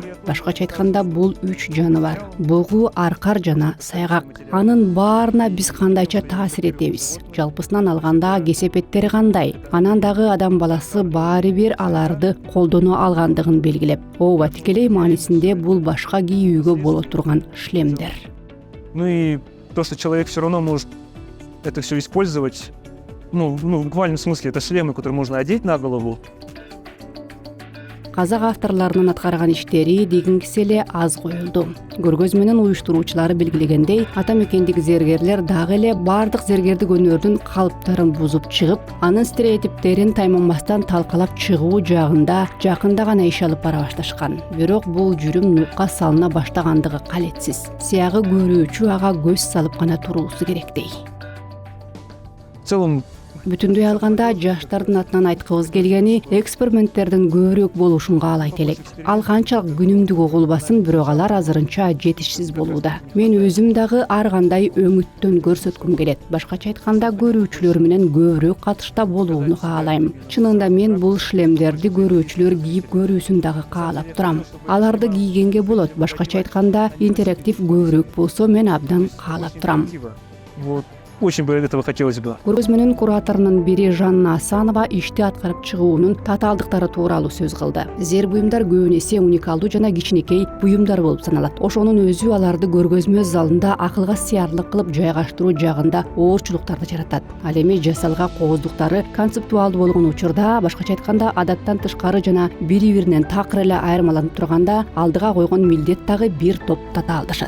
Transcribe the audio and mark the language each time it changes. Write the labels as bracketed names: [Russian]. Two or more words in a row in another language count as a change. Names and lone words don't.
[Kyrgyz] Башкача айтканда, бул 3 жаныбар: бугу, аркар жана сайгак. Анын баарына биз кандайча таасир этебиз? Жалпысынан алганда кесепеттери кандай? Анан дагы адам баласы баары бир аларды колдоно алгандыгын белгилеп, ооба, тикелей маанисинде бул башка кийүүгө боло турган шлемдер. [Russian] Ну и то, что человек все равно может это все использовать, в буквальном смысле, это шлемы, которые можно одеть на голову. [Kyrgyz] Казак авторлорунун аткарган иштери дегингиси эле аз коюлду. Көргөзмөнүн уюштуруучулары белгилегендей, ата мекендик зергерлер дагы эле бардык зергердик өнөрдүн калыптарын бузуп чыгып, анын стереотиптерин тайманбастан талкалап чыгуу жагында жакында гана иш алып бара башташкан. Бирок бул жүрүм нукка салына баштагандыгы калетсиз. Сиягы көрүүчү ага көз салып гана туруусу керектей. [Russian] В целом, [Kyrgyz] Бүтүндөй алганда жаштардын атынан айткыбыз келгени, эксперименттердин көбүрөөк болушун каалайт элек. Ал канчалык күнүмдүк угулбасын, бирок алар азырынча жетишсиз болууда. Мен өзүм дагы ар кандай өңүттөн көрсөткүм келет. Башкача айтканда, көрүүчүлөр менен көбүрөөк катышта болууну каалайм. Чынында мен бул шлемдерди көрүүчүлөр кийип көрүүсүн дагы каалап турам. Аларды кийгенге болот. Башкача айтканда, интерактив көбүрөөк болсо, мен абдан каалап турам. [Russian] вот, очень бы этого хотелось бы. [Kyrgyz] Көргөзмөнүн кураторунун бири Жанна Асанова ишти аткарып чыгуунун татаалдыктары тууралуу сөз кылды. Зер буюмдар көбүн эсе уникалдуу жана кичинекей буюмдар болуп саналат. Ошонун өзү аларды көргөзмө залында акылга сыярлык кылып жайгаштыруу жагында оорчулуктарды жаратат. Ал эми жасалга кооздуктары концептуалдуу болгон учурда, башкача айтканда, адаттан тышкары жана бири-биринен такыр эле айырмаланып турганда, алдыга койгон милдет дагы бир топ татаалдашат.